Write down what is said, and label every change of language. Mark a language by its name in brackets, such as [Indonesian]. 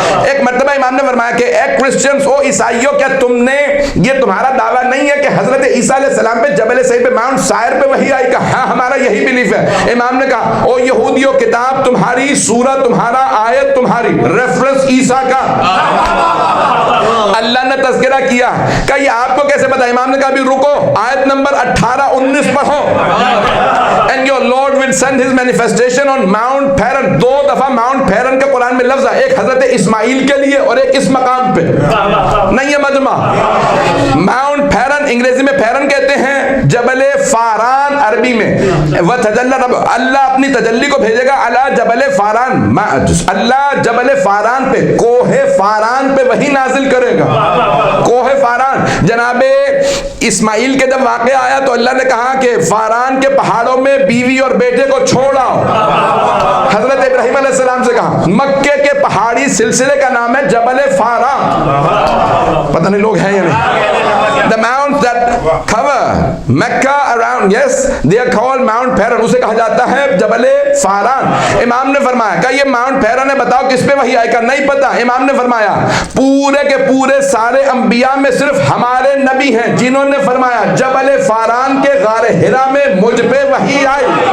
[Urdu] ایک مرتبہ امام نے فرمایا کہ اے کرسچنز, او عیسائیوں, کیا تم نے, یہ تمہارا دعویٰ نہیں ہے کہ حضرت عیسیٰ علیہ السلام پہ جبل سعیر پہ ماؤنٹ سائر پہ وحی آئی؟ کہا ہاں ہمارا یہی بلیف ہے. امام نے کہا او یہودیوں, کتاب تمہاری, سورہ تمہارا, آیت تمہاری, ریفرنس عیسیٰ کا. اللہ نے تذکرہ کیا, کہ یہ آپ کو کیسے پتا؟ امام نے کہا ابھی رکو, آیت نمبر 18-19 پڑھو. [English] And your Lord will send his manifestation on Mount Paran. [Urdu] 2 دفعہ Mount Paran کا قرآن میں لفظ ہے, ایک حضرت اسماعیل کے لیے اور ایک اس مقام پہ. نہیں ہے مجمع. Mount Paran انگریزی میں پیرن کہتے ہیں, جبل فاران عربی میں. [Arabic] وَتَجَلَّى رَبُّ, [Urdu] اللہ اپنی تجلی کو بھیجے گا [Arabic] علی جبل فاران. [Urdu] اللہ جبل فاران پہ, کوہ فاران پہ وہی نازل کرے گا. کوہ فاران, جناب اسماعیل کے جب واقعہ آیا تو اللہ نے کہا کہ فاران کے پہاڑوں میں بیوی اور بیٹے کو چھوڑاؤ. حضرت ابراہیم علیہ السلام سے کہا. مکے کے پہاڑی سلسلے کا نام ہے جبل فاران. پتہ نہیں لوگ ہیں یا نہیں. [English] The mounts that cover Mecca around, yes, they are called Mount Paran. [Urdu] اسے کہا جاتا ہے جبل فاران. امام نے فرمایا کہ یہ ماؤنٹ پیرن ہے, بتاؤ کس پہ وحی آئے؟ کا نہیں پتا. امام نے فرمایا پورے کے پورے سارے انبیاء میں صرف ہمارے نبی ہیں جنہوں نے فرمایا جبل فاران کے غار حرا میں مجھ پہ وحی آئی.